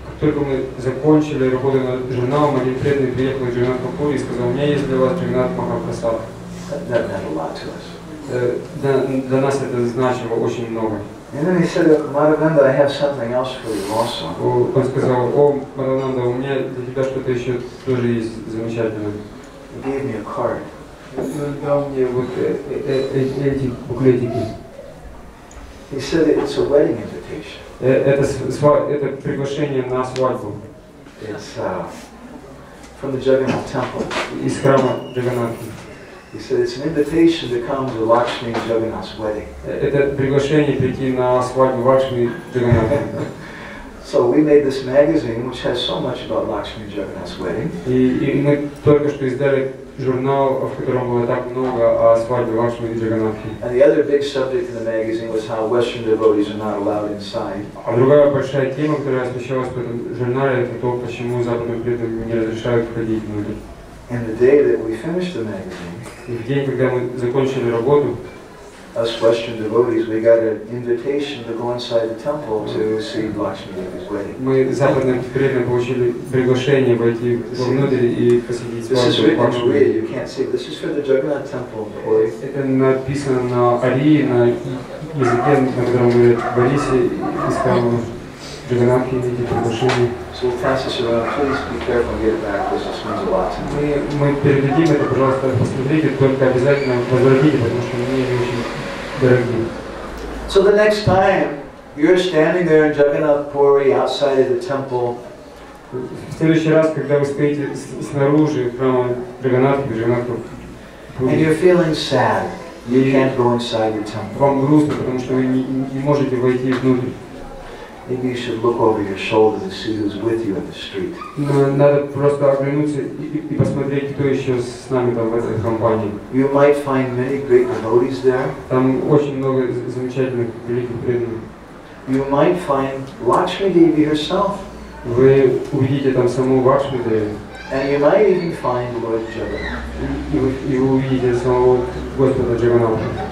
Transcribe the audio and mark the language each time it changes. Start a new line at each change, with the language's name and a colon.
Russian: Как только мы закончили работу над журналом, один преданный приехал из Джаганнатха Пури и сказал: "У меня есть для вас Джаганнат Махапрасад."
English: That meant a lot to us.
Russian: Для нас это значило очень много.
English: And then he said, "Madhavananda, I have something else for you also."
Russian: Он сказал: "О, Мадхавананда, у меня для тебя что-то еще тоже есть замечательное."
English: He gave me a card.
Russian: Он дал мне вот эти буклетики.
English: He said it's a wedding invitation.
Russian: Это приглашение на свадьбу.
English: It's from the Jagannath Temple.
Russian: Из храма Джаганнатхи.
English: He said it's an invitation to come to Lakshmi and Jagannath's wedding.
Russian: Это приглашение прийти на свадьбу Лакшми Джаганнатхи.
English: So we made this magazine, which has so much about Lakshmi and Jagannath's wedding.
Russian: И мы только что издали журнал, в котором было так много о свадьбе Лакшми и Джаганнатхи.
English: And the other big subject in the magazine was how Western devotees are not allowed inside.
Russian: А другая большая тема, которая освещалась в этом журнале, это то, почему западным преданным не разрешают входить внутрь.
English: And the day that we finished the magazine,
Russian: И в день, когда мы закончили работу,
English: us Western devotees, we got an invitation to go inside the temple to see Lakshmi Devi's wedding.
Russian: мы западным преданным получили приглашение войти вовнутрь и посетить
English: This is
Russian: свадьбу
English: written in
Russian: Лакшми.
English: Korean, you can't see. This is for the Jagannath Temple in Puri.
Russian: Это написано на арии, на языке, на котором говорят в Борисе, из храма Джаганнатхи, эти приглашения.
English: So we'll pass this around. Please be careful and get it back because this means a lot to me.
Russian: Мы передадим это, пожалуйста, посмотрите, только обязательно возвратите, потому что мне они очень дороги.
English: So the next time you're standing there in Jagannath Puri outside of the temple,
Russian: В следующий раз, когда вы стоите снаружи храма Джаганнатхи,
English: and you're feeling sad, you can't go inside the temple.
Russian: вам грустно, потому что вы не можете войти внутрь.
English: Maybe you should look over your shoulder to see who's with you in the street.
Russian: Но надо просто оглянуться и посмотреть, кто еще с нами там в этой компании.
English: You might find many great devotees there.
Russian: Там очень много замечательных, великих преданных.
English: You might find Lakshmi Devi herself.
Russian: Вы увидите там саму Лакшми Деви.
English: And you might even find Lord Jagannath.
Russian: И вы увидите самого Господа Джаганнатха.